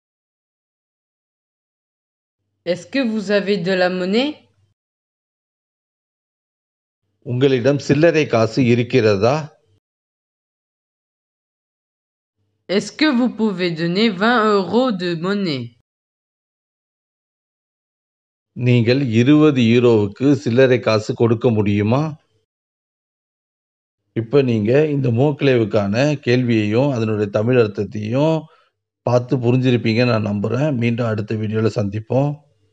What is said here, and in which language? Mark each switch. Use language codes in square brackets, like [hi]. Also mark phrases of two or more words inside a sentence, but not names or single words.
[fr] Est-ce que vous avez de la monnaie? [ta] உங்களிடம் சில்லறை காசு இருக்கிறதா? [fr] Est-ce que vous pouvez donner 20 € de monnaie? [ta] நீங்கள் 20 யூரோவுக்கு சில்லறை காசு கொடுக்க முடியுமா? இப்ப நீங்க இந்த மோக்லேவுக்கான கேள்வியையும் அதனுடைய தமிழ் அர்த்தத்தையும் பார்த்து புரிஞ்சிருப்பீங்கன்னு நான் நம்புறேன். மீண்டும் அடுத்த வீடியோல சந்திப்போம்.